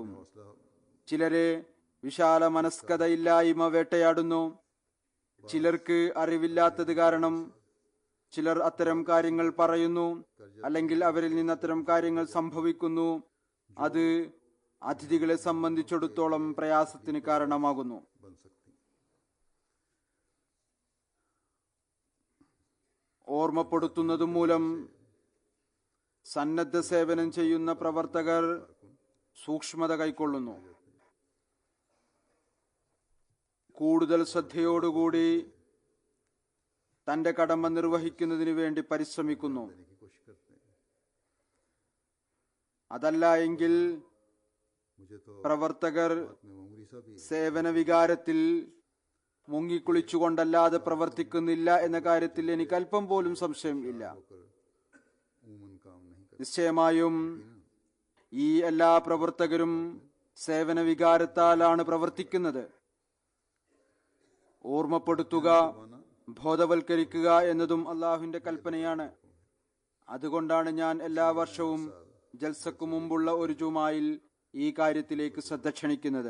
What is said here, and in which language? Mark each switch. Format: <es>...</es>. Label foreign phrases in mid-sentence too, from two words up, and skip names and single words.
<ml>ചിലരെ വിശാല മനസ്കതയില്ലായ്മ വേട്ടയാടുന്നു. ചിലർക്ക് അറിവില്ലാത്തത് കാരണം ചിലർ അത്തരം കാര്യങ്ങൾ പറയുന്നു, അല്ലെങ്കിൽ അവരിൽ നിന്ന് അത്തരം കാര്യങ്ങൾ സംഭവിക്കുന്നു. അത് അതിഥികളെ സംബന്ധിച്ചിടത്തോളം പ്രയാസത്തിന് കാരണമാകുന്നു.</ml> <hi>बन सकती.</hi> <ml>ഓർമ്മപ്പെടുത്തുന്നത് മൂലം സന്നദ്ധ സേവനം ചെയ്യുന്ന പ്രവർത്തകർ സൂക്ഷ്മത കൈക്കൊള്ളുന്നു. കൂടുതൽ ശ്രദ്ധയോടുകൂടി തന്റെ കടമ നിർവഹിക്കുന്നതിന് വേണ്ടി പരിശ്രമിക്കുന്നു.</ml> <hi>देने की कोशिश करते हैं.</hi> <ml>അതല്ല എങ്കിൽ</ml> <hi>मुझे तो</hi> <ml>പ്രവർത്തകർ</ml> <hi>में मामूली सा भी</hi> <ml>സേവന വികാരത്തിൽ മുങ്ങിക്കുളിച്ചുകൊണ്ടല്ലാതെ പ്രവർത്തിക്കുന്നില്ല എന്ന കാര്യത്തിൽ എനിക്ക് അല്പം പോലും സംശയം ഇല്ല.</ml> <hi>होकर उमूमन काम नहीं करते.</hi> <ml>നിശ്ചയമായും ഈ എല്ലാ പ്രവർത്തകരും സേവന വികാരത്താലാണ് പ്രവർത്തിക്കുന്നത്. ഓർമ്മപ്പെടുത്തുക, ബോധവൽക്കരിക്കുക എന്നതും അള്ളാഹുവിന്റെ കൽപ്പനയാണ്. അതുകൊണ്ടാണ് ഞാൻ എല്ലാ വർഷവും ജൽസക്കു മുമ്പുള്ള ഒരു ജുമായിൽ ഈ കാര്യത്തിലേക്ക് ശ്രദ്ധ ക്ഷണിക്കുന്നത്.</ml>